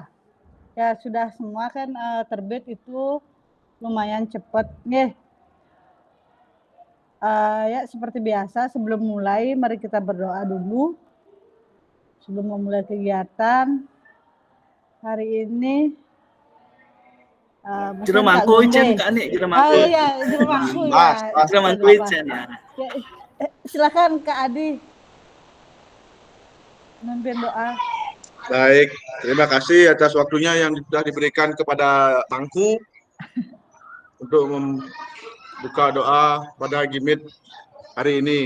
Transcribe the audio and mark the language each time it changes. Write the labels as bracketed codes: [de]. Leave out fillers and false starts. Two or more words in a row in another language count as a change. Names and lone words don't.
[id] Ya sudah semua kan terbit itu lumayan cepat nih. Ya seperti biasa sebelum mulai mari kita berdoa dulu sebelum memulai kegiatan hari ini. Jeremangku Icen Kak Nik, Jeremangku. Oh iya, Jeremangku ya. Jeremangku Icen ya. Silakan Kak Adi memimpin doa. Baik, terima kasih atas waktunya yang sudah diberikan kepada Mangku untuk membuka doa pada Gimit hari ini.